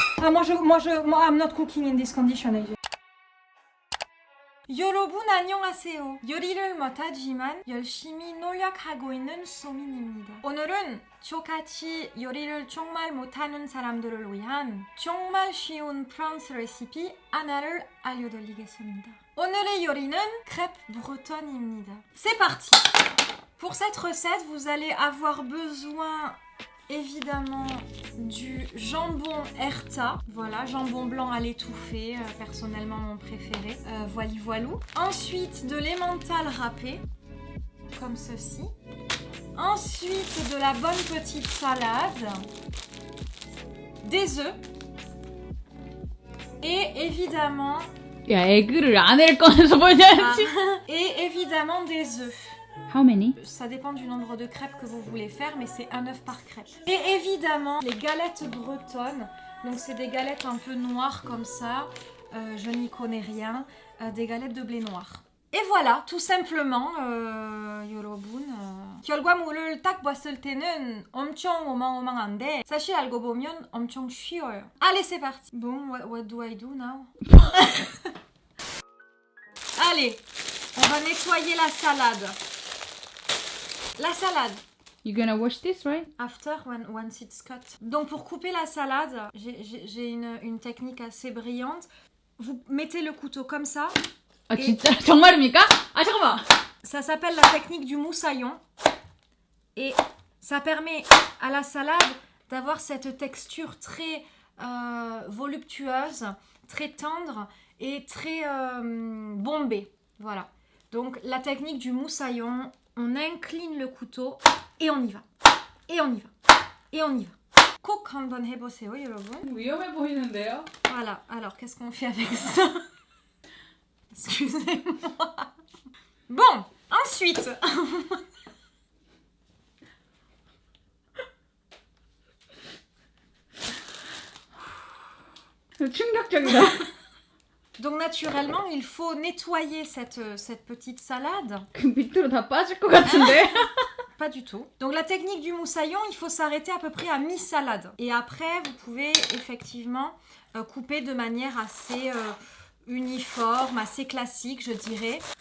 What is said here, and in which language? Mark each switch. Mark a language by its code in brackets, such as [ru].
[en] I'm not cooking in this condition. [ko] 여러분 안녕하세요. 요리를 못하지만 열심히 노력하고 있는 소민입니다. 오늘은 저같이 요리를 정말 못하는 사람들을 위한 정말 쉬운 프랑스 레시피 하나를 알려드리겠습니다. 오늘의 요리는 crêpe bretonne입니다. [fr] C'est parti! Pour cette recette, vous allez avoir besoin évidemment du jambon Herta, voilà, jambon blanc à l'étouffée, personnellement mon préféré, voilou. Ensuite de l'emmental râpé, comme ceci. Ensuite de la bonne petite salade, des œufs et évidemment... [ko] 야, 에그를 안을 꺼내서 보냐지. [fr] Et évidemment des œufs. [en] How many? [fr] Ça dépend du nombre de crêpes que vous voulez faire, mais c'est un œuf par crêpe. Et évidemment, les galettes bretonnes. Donc c'est des galettes un peu noires comme ça. Je n'y connais rien. Des galettes de blé noir. Et voilà, tout simplement, 여러분. [ko] 결과물을 딱 봤을 때는 엄청 어마어마한데 사실 알고 보면 엄청 쉬워요. [fr] Allez, c'est parti. Bon, [en] what do I do now? [fr] Allez, on va nettoyer la salade. La salade. [en] You gonna wash this, right? After, once it's cut. [fr] Donc pour couper la salade, j'ai une technique assez brillante. Vous mettez le couteau comme ça. [ko] 아 진짜 정말입니까? 아 잠깐만. [fr] Ça s'appelle la technique du moussaillon. Et ça permet à la salade d'avoir cette texture très voluptueuse, très tendre et très bombée. Voilà. Donc la technique du moussaillon. On incline le couteau et on y va. Et on y va. Et on y va. [ko] 꼭 한번 해보세요, 여러분. 위험해 보이는데요? [fr] Voilà. Alors, qu'est-ce qu'on fait avec ça? Excusez-moi. Bon, ensuite. [ko] 충격적이다. [fr] Donc naturellement, il faut nettoyer cette petite salade. [ko] 그 밑으로 다 빠질 것 같은데? [fr] Pas du tout. Donc la technique du moussaillon, il faut s'arrêter à peu près à mi-salade. Et après, vous pouvez effectivement couper de manière assez uniforme, assez classique, je dirais.